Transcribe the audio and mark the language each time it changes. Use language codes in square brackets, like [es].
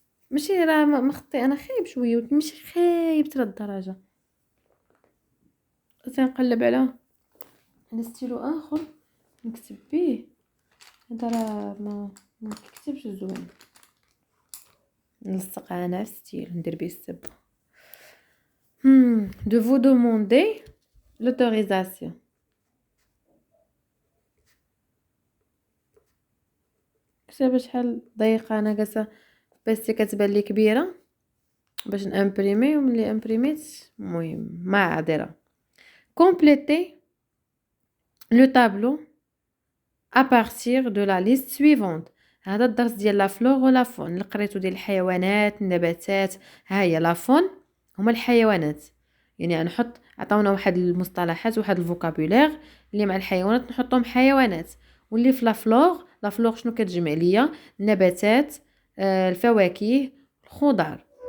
[ar] ماشي راه مخطي انا خايب شويه ماشي خايب ترى الدرجه. تنقلب على ستيلو اخر نكتب بيه. هذا راه ما كيكتبش زوين. نلصق انا ستيل ندير بيه السب. [fr] de vous demander l'autorisation. [ar] كتابه شحال ضيقه. انا جالسه بس كتبان لي كبيره باش نامبريمي وملي امبريميت المهم معذره. [fr] compléter le tableau à partir de la liste suivante. [ar] هذا الدرس ديال لا فلور ولا فون اللي قريتو ديال الحيوانات النباتات. ها هي لا فون هما الحيوانات، يعني نحط عطاونا واحد المصطلحات واحد الفوكابولير اللي مع الحيوانات نحطهم حيوانات، واللي في لا فلور شنو كتجمع ليا؟ النباتات، الفواكه، الخضر.